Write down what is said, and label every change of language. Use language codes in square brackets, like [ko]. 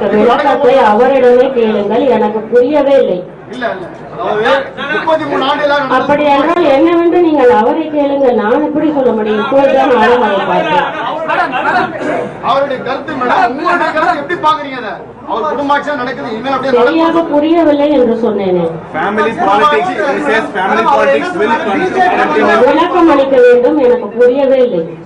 [ta] விளக்கத்தை அவரிடமே கேளுங்கள், எனக்கு புரியவே இல்லை. இல்ல அதாவது 33 ஆண்டுகளாக அப்படி நடந்தது. என்றால் என்னவென்று நீங்கள் அவரை கேளுங்கள். நான் எப்படி சொல்ல முடியும்? இப்போதுதான் நானும் அதை பார்த்தேன். அவருடைய கருத்து மேடம், உங்களுடைய கருத்து எப்படி பாக்குறீங்க? அதை அவர் குடும்ப ஆட்சி தான் நடக்குது, இனிமேல் அப்படியே சரியாக நடக்கும். புரியவில்லை என்று சொன்னேனே. [en] Family politics, he says family politics will continue. [ta] விளக்கம் அளிக்க வேண்டும், எனக்கு புரியவே இல்லை.